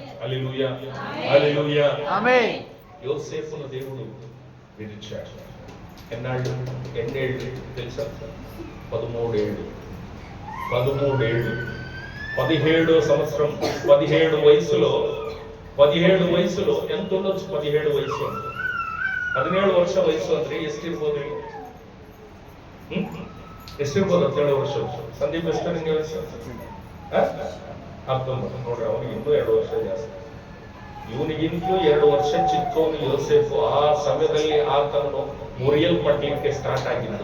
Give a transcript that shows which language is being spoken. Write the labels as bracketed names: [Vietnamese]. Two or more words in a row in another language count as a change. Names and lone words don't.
[Telugu] హల్లెలూయా, హల్లెలూయా, ఆమేన్. యోసేపును దేవుడు విడిచాడు. ఎన్నేళ్ళు తెలుసా? 13 ఏళ్ళు. 17వ సంవత్సరం, 17 వయసులో ఎంత ఉండొచ్చు? [Kannada] 17 వయసు, 17 ವರ್ಷ ವಯಸ್ಸು ಅಂದ್ರೆ ಎಷ್ಟಿರ್ಬೋದು? ಎಷ್ಟಿರ್ಬೋದು? 17 ವರ್ಷ. ಸಂದೀಪ್ ಎಷ್ಟು ನಿಂಗೆ ವಯಸ್ಸು? 19. ನೋಡ್ರಿ, ಅವನಿಗೆ ಇನ್ನೂ 2 ವರ್ಷ ಜಾಸ್ತಿ. ಇವನಿಗಿಂತಲೂ 2 ವರ್ಷ ಚಿಕ್ಕವನು ಯೋಸೇಫು. ಆ ಸಮಯದಲ್ಲಿ ಆತನು ಮುರಿಯಲ್ಪಡ್ಲಿಕ್ಕೆ ಸ್ಟಾರ್ಟ್ ಆಗಿದ್ದು.